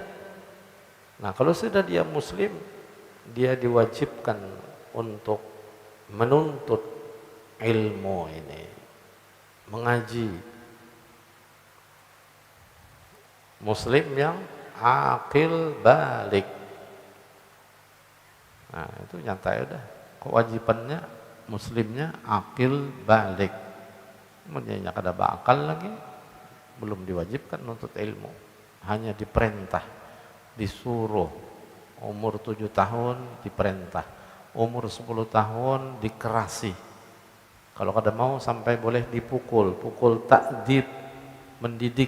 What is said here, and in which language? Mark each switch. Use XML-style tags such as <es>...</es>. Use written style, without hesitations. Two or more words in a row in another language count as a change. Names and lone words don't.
<id>Nah, kalau sudah dia muslim, dia diwajibkan untuk menuntut ilmu ini, mengaji. Muslim yang akil balik. Nah, itu nyata ya udah. Kewajibannya muslimnya akil balik.</id> <bjn>Kemudian kada bakal lagi, belum diwajibkan menuntut ilmu.</bjn> <id>Hanya diperintah, disuruh. Umur 7 tahun diperintah, umur 10 tahun dikerasi.</id> <bjn>Kalau kada mau sampai boleh dipukul, pukul takdib, mendidik.</bjn>